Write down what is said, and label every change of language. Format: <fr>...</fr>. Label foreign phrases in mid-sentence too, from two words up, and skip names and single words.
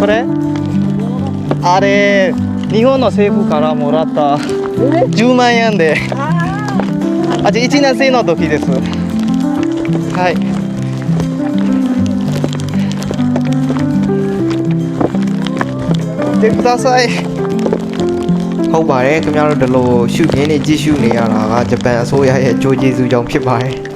<ja>れあれ日本の政府からもらった10万円であ、じゃあ1年生の時ですはい見てください</ja> <my>ဟုတ်ပါတယ်ခင်ဗျားတို့ဒီလိုရှုရင်းနေကြည့်ရှုနေရတာကဂျပန်အစိုးရရဲ့အကျိုးကျေးဇူးကြောင့်ဖြစ်ပါတယ်</my>